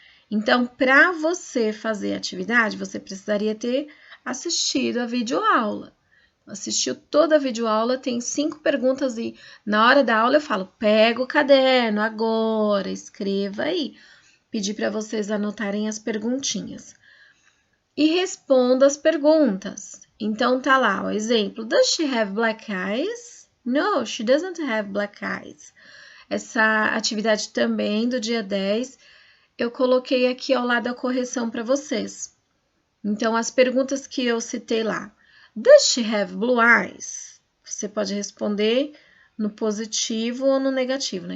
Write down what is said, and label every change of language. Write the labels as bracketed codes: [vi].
[pt] Então, para você fazer a atividade, você precisaria ter assistido a videoaula. Assistiu toda a videoaula, tem 5 perguntas e na hora da aula eu falo, pega o caderno agora, escreva aí. Pedi para vocês anotarem as perguntinhas. E responda as perguntas. Então, tá lá o exemplo. [en] Does she have black eyes? No, she doesn't have black eyes. [pt] Essa atividade também do dia 10, eu coloquei aqui ao lado a correção para vocês. Então, as perguntas que eu citei lá. [en] Does she have blue eyes? [pt] Você pode responder no positivo ou no negativo, né?